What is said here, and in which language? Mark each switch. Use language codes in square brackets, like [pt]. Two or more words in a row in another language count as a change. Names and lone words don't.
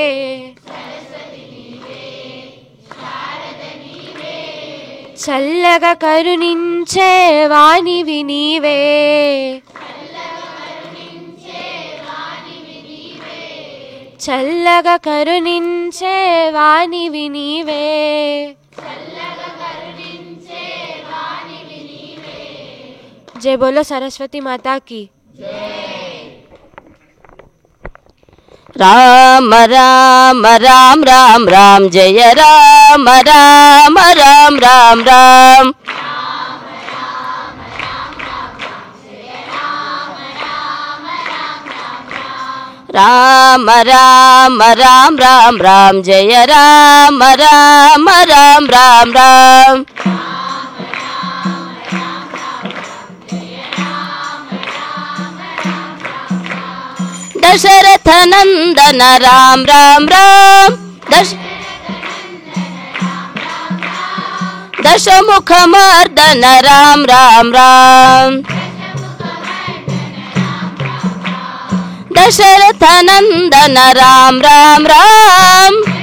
[te] చల్లగా కరుణించే వాణివి నీవే చల్లగా కరుణించే వాణివి నీవే [hi] जय बोलो सरस्वती माता की [te] రామ రామ రామ రామ రామ జయ రామ రామ రామ రామ రామ రామ రామ రామ రామ రామ జయ రామ రామ రామ రామ రామ [hi] दशरथ नंदन राम राम राम दशमुख मर्दन राम राम राम दशरथ नंदन राम राम राम